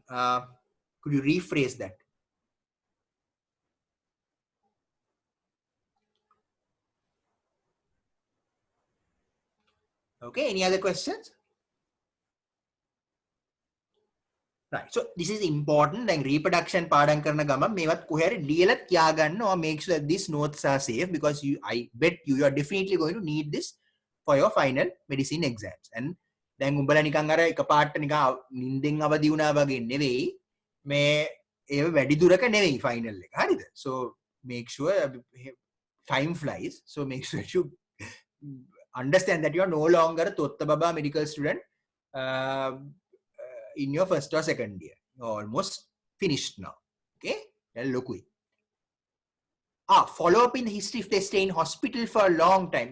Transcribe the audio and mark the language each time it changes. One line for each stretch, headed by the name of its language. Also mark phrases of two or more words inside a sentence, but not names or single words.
English: Could you rephrase that? Okay, any other questions? Right. So this is important. Then reproduction
Sinhala: පාඩම් කරන ගමන් මේවත් කොහේ හරි ලියලා තියාගන්න
English: or make sure that these notes are safe, because I bet you are definitely going to need this for your final medicine exams.
Sinhala: And දැන් උඹලා නිකන් අර එකපාරට නිකන් නිින්දෙන් අවදි වුණා වගේ නෙවෙයි, මේ ඒව වැඩි දුරක නෙවෙයි final එක. හරිද?
English: So make sure time flies. So make sure you understand that you are no longer a Totta Baba medical student in your first or second year. You're almost finished now. Okay? Look. Follow up in history if they stay in hospital for a long time.